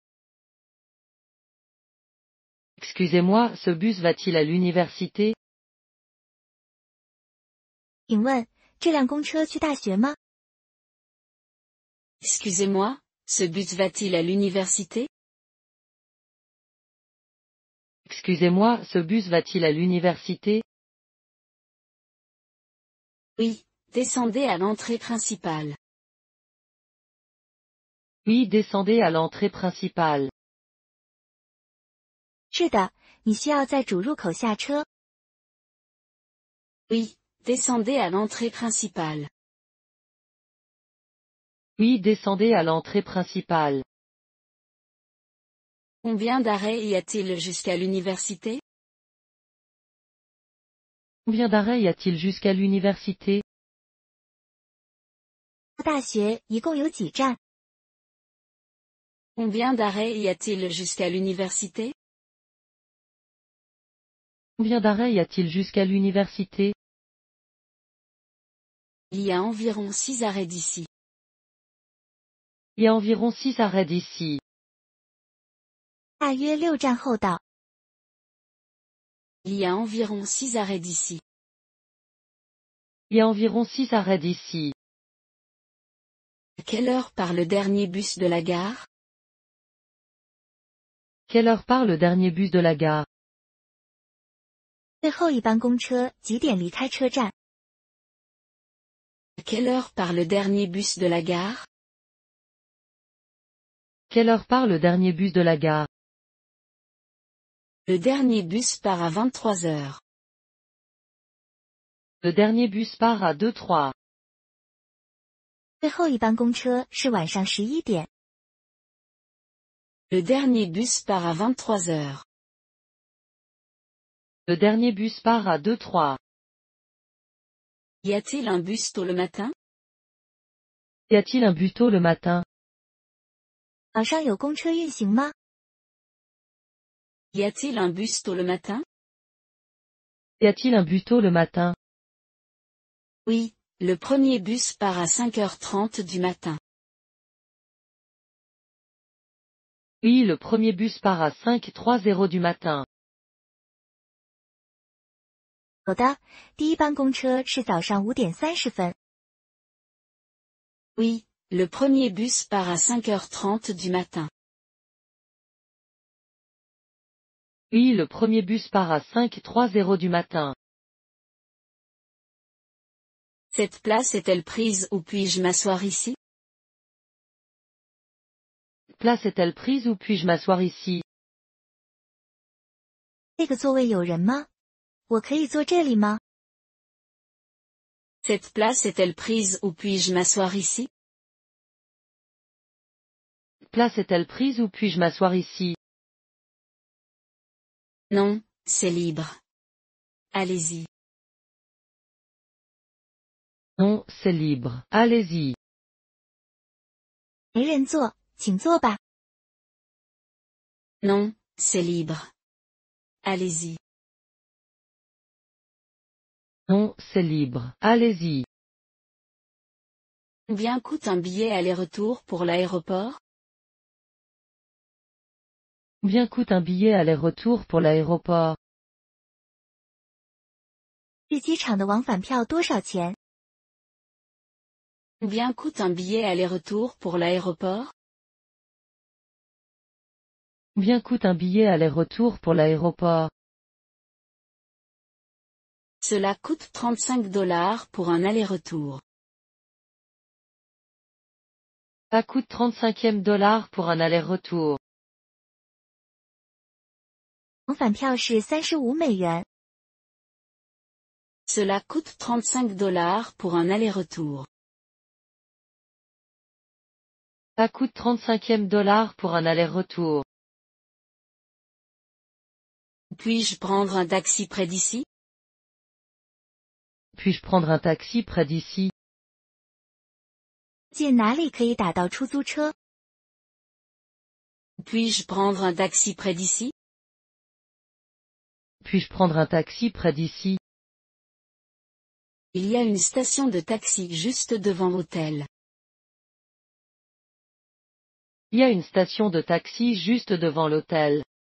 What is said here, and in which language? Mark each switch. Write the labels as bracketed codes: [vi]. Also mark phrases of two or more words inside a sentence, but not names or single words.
[fr] Excusez-moi, ce bus va-t-il à l'université? [zh] 请问，这辆公车去大学吗？ [fr] Excusez-moi, ce bus va-t-il à l'université? Excusez-moi, ce bus va-t-il à l'université? Oui, descendez à l'entrée principale. Oui, descendez à l'entrée principale. [zh] 是的，你需要在主入口下车。 [fr] Oui, descendez à l'entrée principale. Oui, descendez à l'entrée principale. Combien d'arrêts y a-t-il jusqu'à l'université? Combien d'arrêts y a-t-il jusqu'à l'université? [zh] 大学一共有几站？ [fr] Combien d'arrêts y a-t-il jusqu'à l'université? Combien d'arrêts y a-t-il jusqu'à l'université? Il y a environ 6 arrêts d'ici. Il y a environ 6 arrêts d'ici. [zh] 大约6站后到。 [fr] Il y a environ 6 arrêts d'ici. Il y a environ 6 arrêts d'ici. À quelle heure part le dernier bus de la gare? Quelle heure part le dernier bus de la gare? [zh] 最后一班公车几点离开车站？ [fr] À quelle heure part le dernier bus de la gare? Quelle heure part le dernier bus de la gare? Le dernier bus part à 23 heures. Le dernier bus part à 2-3. [zh] 最后一班公车是晚上11点。 [fr] Le dernier bus part à 23 heures. Le dernier bus part à 2-3. Y a-t-il un bus tôt le matin? Y a-t-il un bus tôt le matin? [zh] 早上有公车运行吗？ [fr] Y a-t-il un bus tôt le matin? Y a-t-il un bus tôt le matin? Oui, le premier bus part à 5h30 du matin. Oui, le premier bus part à 5:30 du matin. [zh] 有的，第一班公车是早上5点30分。 [fr] Oui, le premier bus part à 5h30 du matin. Oui, le premier bus part à 5:30 du matin. Cette place est-elle prise ou puis-je m'asseoir ici? Place est-elle prise ou puis-je m'asseoir ici? [zh] 这个座位有人吗？我可以坐这里吗？ [fr] Cette place est-elle prise ou puis-je m'asseoir ici? Place est-elle prise ou puis-je m'asseoir ici? Non, c'est libre. Allez-y. Non, c'est libre. Allez-y. [zh] 没人坐，请坐吧。 [fr] Non, c'est libre. Allez-y. Non, c'est libre. Allez-y. Combien coûte un billet aller-retour pour l'aéroport? Combien coûte un billet aller-retour pour l'aéroport? [zh] 去机场的往返票多少钱？ [fr] Combien coûte un billet aller-retour pour l'aéroport? Combien coûte un billet aller-retour pour l'aéroport? Cela coûte $35 pour un aller-retour. Ça coûte $35 pour un aller-retour. [zh] 往返票是35美元。 [fr] Cela coûte $35 pour un aller-retour. Ça coûte $35 pour un aller-retour. Puis-je prendre un taxi près d'ici? Puis-je prendre un taxi près d'ici? [zh] 近哪里可以打到出租车？ [fr] Puis-je prendre un taxi près d'ici? Puis-je prendre un taxi près d'ici? Il y a une station de taxi juste devant l'hôtel. Il y a une station de taxi juste devant l'hôtel.